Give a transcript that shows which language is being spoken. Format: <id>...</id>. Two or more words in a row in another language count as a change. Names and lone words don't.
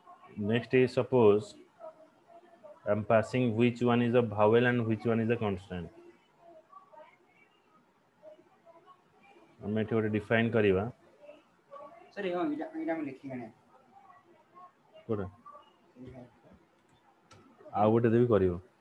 <en>Next is suppose I'm passing which one is a vowel and which one is a consonant.</en> <or>ଆମେ ଏଠି ଗୋଟେ define କରିବା</or> <hi>सर ये हम लिखेंगे ना</hi> <or>କୋଉଟା ଆଉ ଗୋଟେ ଦେବି କରିବ</or>